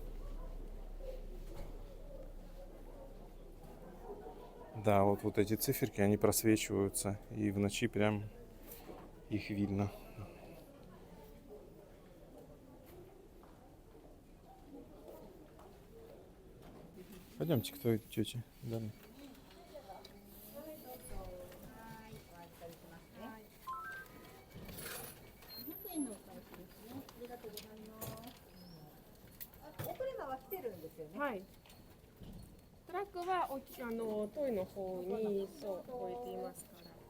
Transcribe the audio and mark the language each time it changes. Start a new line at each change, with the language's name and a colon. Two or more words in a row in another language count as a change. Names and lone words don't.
Russian: Да, вот эти циферки, они просвечиваются, и в ночи прям их видно. Пойдемте к той тете. Далее.
Japanese: はい。トラックはトイの方にそう置いていますから。